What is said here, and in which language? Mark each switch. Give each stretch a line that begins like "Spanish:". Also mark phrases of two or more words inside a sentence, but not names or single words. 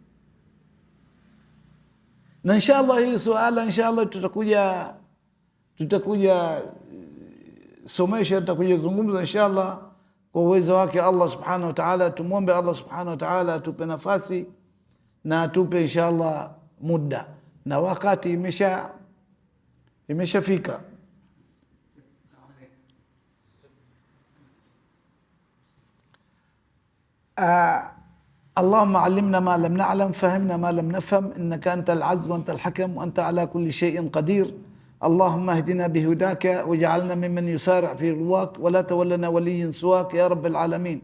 Swahili: Na inshallah hii suala inshallah tutakuja somesha, tutakuja zungumza inshallah kwa uwezo wake Allah
Arabic: سبحانه وتعالى.
Swahili: Tumwombe Allah
Arabic: سبحانه وتعالى
Swahili: atupe nafasi na atupe inshallah muda, na wakati imeshafika.
Arabic: اللهم علمنا ما لم نعلم، فهمنا ما لم نفهم، إنك أنت العز وأنت الحكم وأنت على كل شيء قدير. اللهم اهدنا بهداك واجعلنا ممن يسارع في رضاك، ولا تولنا وليا سواك يا رب العالمين.